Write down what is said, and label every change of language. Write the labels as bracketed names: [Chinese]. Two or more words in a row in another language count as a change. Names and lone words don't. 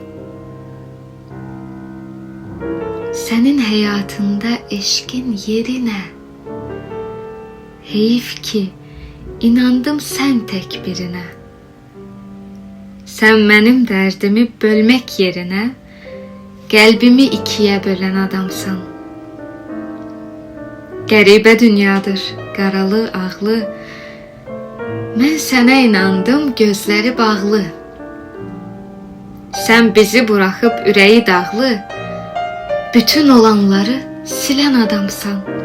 [Turkish] Senin hayatında eşkin yeri ne? Heyif ki inandım sen tek birine. Sen benim derdimi bölmek yerine kalbimi ikiye bölen adamsan. [Azerbaijani] Qəribə dünyadır, qaralı, ağlı. Mən sənə inandım, gözləri bağlı. [Turkish] Sen bizi bırakıp [Azerbaijani] ürəyi dağlı, [Turkish] bütün olanları silen adamsan.